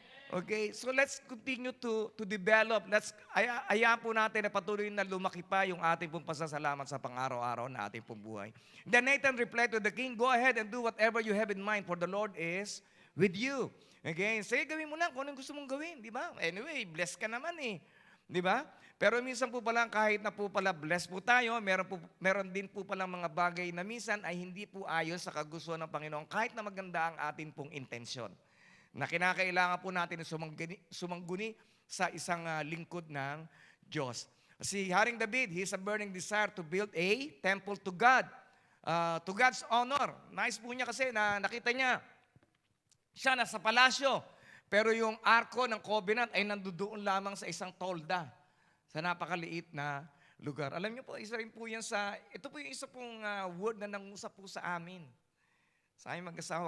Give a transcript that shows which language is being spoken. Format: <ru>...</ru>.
<en>Okay, so let's continue to develop.</en> <tl>Hayaan po natin na patuloy na lumaki pa yung ating pong pasasalamat sa pang-araw-araw na ating pong buhay.</tl> <en>Then Nathan replied to the king, "Go ahead and do whatever you have in mind, for the Lord is with you."</en> <tl>Okay, sige, gawin mo lang kung anong gusto mong gawin, di ba? Anyway, blessed ka naman eh. Di ba? Pero minsan po pala, kahit na po pala blessed po tayo, meron din po pala mga bagay na minsan ay hindi po ayon sa kagustuhan ng Panginoon, kahit na maganda ang atin pong intensyon, na kinakailangan po natin sumangguni sa isang lingkod ng Diyos.</tl> <en>Si Haring David, he has a burning desire to build a temple to God, to God's honor.</en> <tl>Nice po niya kasi na nakita niya, siya nasa palasyo, pero yung arko ng covenant ay nandoon lamang sa isang tolda, sa napakaliit na lugar. Alam niyo po, isa rin po yan ito po yung isa pong word na nangusap po sa amin, sa aming mag-asawa.</tl>